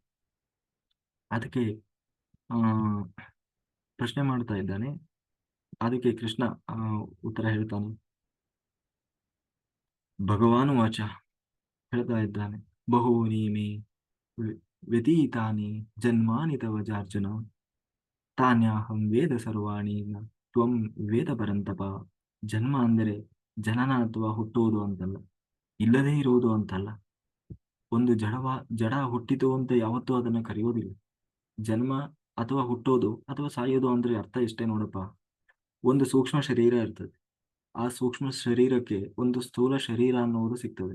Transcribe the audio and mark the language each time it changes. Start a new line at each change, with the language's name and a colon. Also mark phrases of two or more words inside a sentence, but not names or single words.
Kannada: ಅದಕ್ಕೆ ಆ ಪ್ರಶ್ನೆ ಮಾಡ್ತಾ ಇದ್ದಾನೆ. ಅದಕ್ಕೆ ಕೃಷ್ಣ ಉತ್ತರ ಹೇಳ್ತಾನೆ.
Sanskrit: ಭಗವಾನ್ ವಾಚ
Kannada: ಹೇಳ್ತಾ ಇದ್ದಾನೆ,
Sanskrit: ಬಹೂನಿ ಮೇ ವ್ಯ- ವ್ಯತೀತಾನಿ ಜನ್ಮಾನಿ ತವ ಜಾರ್ಜುನ ತಾನ್ಯಾಹಂ ವೇದ ಸರ್ವಾಣಿ ನ ತ್ವಂ ವೇದ ಪರಂತಪ.
Kannada: ಜನ್ಮ ಅಂದರೆ ಜನನ ಅಥವಾ ಹುಟ್ಟುವುದು ಅಂತಲ್ಲ, ಇಲ್ಲದೇ ಇರುವುದು ಅಂತಲ್ಲ. ಒಂದು ಜಡ ಹುಟ್ಟಿತು ಅಂತ ಯಾವತ್ತೂ ಅದನ್ನು ಕರೆಯೋದಿಲ್ಲ. ಜನ್ಮ ಅಥವಾ ಹುಟ್ಟೋದು ಅಥವಾ ಸಾಯೋದು ಅಂದ್ರೆ ಅರ್ಥ ಇಷ್ಟೇ ನೋಡಪ್ಪ. ಒಂದು ಸೂಕ್ಷ್ಮ ಶರೀರ ಇರ್ತದೆ, ಆ ಸೂಕ್ಷ್ಮ ಶರೀರಕ್ಕೆ ಒಂದು ಸ್ಥೂಲ ಶರೀರ ಅನ್ನುವುದು ಸಿಗ್ತದೆ.